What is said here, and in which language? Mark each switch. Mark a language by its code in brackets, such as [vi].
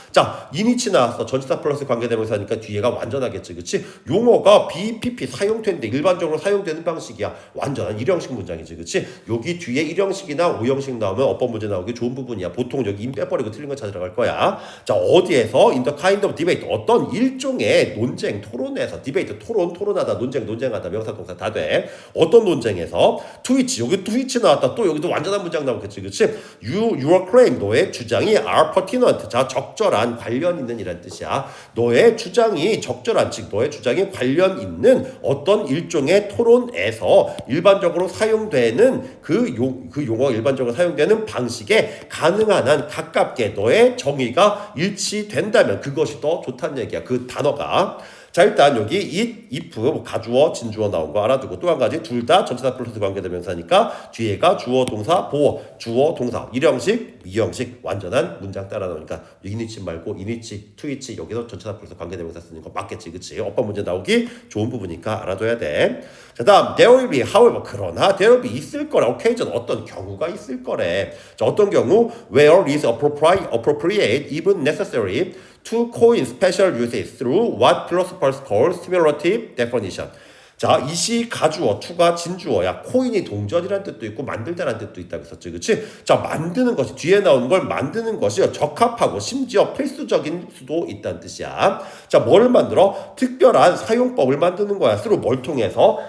[ko] 자, [en] in which [ko] 나왔어. 전치사 플러스 관계대명사니까 뒤에가 완전하겠지, 그치? 용어가 BPP 사용되는데 일반적으로 사용되는 방식이야. 완전한 일형식 문장이지, 그치? 여기 뒤에 일형식이나 오형식 나오면 어법 문제 나오기 좋은 부분이야. 보통 여기 임 빼버리고 틀린 거 찾으러 갈 거야. 자, 어디에서? [en] in the kind of debate, [ko] 어떤 일종의 논쟁, 토론에서. debate, 토론하다, 논쟁하다, 명사, 동사 다 돼. 어떤 논쟁에서 [en] to which, [ko] 여기 to which 나왔다. 또 여기도 완전한 문장 나오겠지, 그치? [en] Your claim, [ko] 너의 주장이 [en] are pertinent, [ko] 자, 적절한, 관련 있는 이란 뜻이야. 너의 주장이 적절한, 즉 너의 주장이 관련 있는 어떤 일종의 토론에서 일반적으로 사용되는 그 용어 일반적으로 사용되는 방식에 가능한 한 가깝게 너의 정의가 일치된다면 그것이 더 좋다는 얘기야. 그 단어가. 자, 일단 여기 it, if, 뭐 가주어, 진주어 나온 거 알아두고 또 한 가지 둘 다 전치사 플러스 관계대명사니까 뒤에가 주어, 동사, 보어, 주어, 동사 1형식, 2형식 완전한 문장 따라 나오니까 이니치 말고 이니치, 투이치 여기서 전치사 플러스 관계대명사 쓰는 거 맞겠지, 그치? 어법 문제 나오기 좋은 부분이니까 알아둬야 돼. 자, 다음 [en] there will be, however, [ko] 그러나 [en] there will be [ko] 있을 거래, occasion 어떤 경우가 있을 거래. 자, 어떤 경우 [en] where is appropriate, even necessary to coin special uses through what philosophers call stimulative definition. [ko] 자, 이시 가주어, 투가 진주어야. 코인이 동전이란 뜻도 있고 만들다란 뜻도 있다고 했었지, 그치? 자, 만드는 것이 뒤에 나오는 걸 만드는 것이 적합하고 심지어 필수적인 수도 있다는 뜻이야. 자, 뭐를 만들어? 특별한 사용법을 만드는 거야. 서로 뭘 통해서?